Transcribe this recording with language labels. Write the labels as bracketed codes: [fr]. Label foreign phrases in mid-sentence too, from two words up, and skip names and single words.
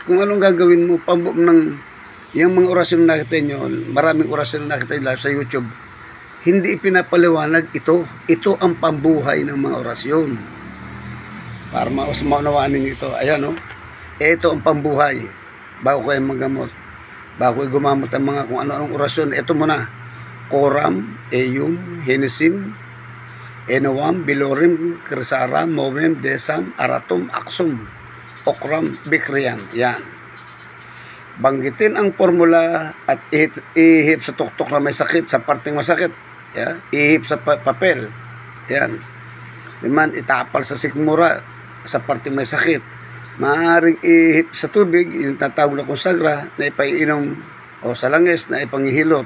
[tl] Kung anong gagawin mo, yung mga orasyon na nakita nyo, maraming orasyon na nakita nyo sa YouTube, hindi ipinapaliwanag ito. Ito ang pambuhay ng mga orasyon. Para maunawaan ninyo ito. Ayan, ito ang pambuhay. Bago kayo maggamot, bago kayo gumamot ang mga kung ano-anong orasyon, ito muna. Coram, Eyum, Henisim, Enowam, Bilorim, Krisaram, Movem, Desam, Aratum, Aksum, Okram, Bikriyan. Yan. Banggitin ang formula at ihip sa tuktok na may sakit, sa parting masakit. Yan. Ihip sa papel. Yan. Diman, itapal sa sikmura, sa parting may sakit. Maaaring ihip sa tubig, yung tatawag na konsagra, na ipaiinom, o sa langis, na ipangihilot.